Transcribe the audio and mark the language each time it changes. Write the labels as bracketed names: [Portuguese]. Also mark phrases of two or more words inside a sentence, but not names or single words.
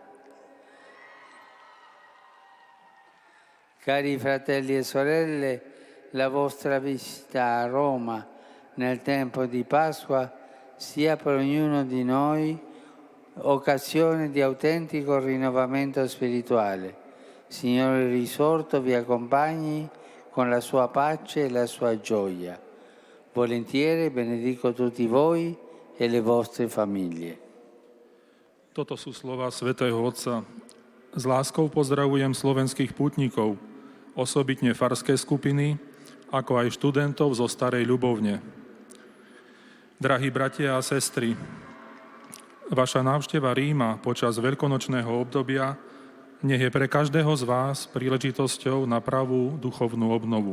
[Italian] Cari fratelli e sorelle, la vostra visita a Roma nel tempo di Pasqua sia per ognuno di noi occasione di autentico rinnovamento spirituale. Signore risorto vi accompagni con la sua pace e la sua gioia. Volentieri benedico tutti voi e le vostre famiglie. [Slovak] Toto sú slova svätého Otca. S láskou pozdravujem slovenských pútnikov, osobitne farské skupiny, ako aj študentov zo Starej Ľubovne. Drahí bratia a sestry, vaša návšteva Ríma počas veľkonočného obdobia nech je pre každého z vás príležitosťou na pravú duchovnú obnovu.